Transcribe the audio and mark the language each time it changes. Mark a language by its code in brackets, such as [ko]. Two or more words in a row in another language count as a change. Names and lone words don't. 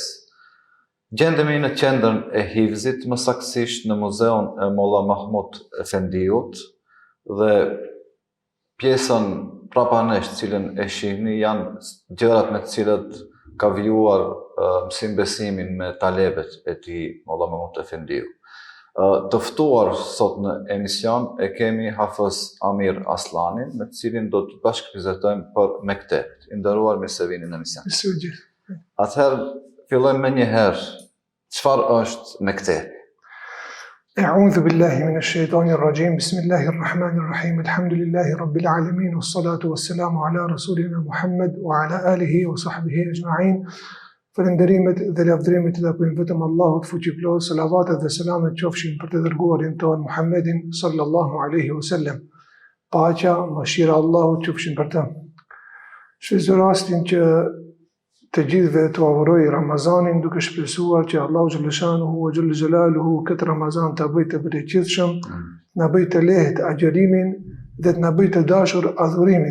[sq] Gjendemi në qendrën e hifzit, më saktësisht në muzeun e Molla Mahmud Efendiut, dhe pjesën prapanesh cilën e shihni janë gjërat me të cilët ka vijuar mësim besimin me talebet e tij Molla Mahmud Efendiu. Të ftuar sot në emision e kemi Hafiz Amir Aslanin, me të cilin do të bashkëbisedojmë për mektebet. I nderuar, mirë se vini në emision. Atëherë fillojmë me njëherë, çfarë është mektebi? [ar] أعوذ بالله من الشيطان الرجيم بسم الله الرحمن الرحيم الحمد لله رب العالمين والصلاة والسلام على رسولنا محمد وعلى آله وصحبه أجمعين. [sq] Falënderimet dhe lavdërimet i takojnë vetëm Allahut fuqiplot, salavatet dhe selamet qofshin për të dërguarin tonë Muhammedin [ar] صلى الله عليه وسلم. [sq] Paqja, mëshira e Allahut qofshin për të. Shfrytëzoj rastin që të gjithëve të auroj Ramazanin duke shpresuar që Allahu [ar] جل شأنه وجل جلاله [sq] këtë Ramazan ta bëjë të bereqetshëm, na bëjë të lehtë agjërimin dhe të na bëjë të dashur adhurimin.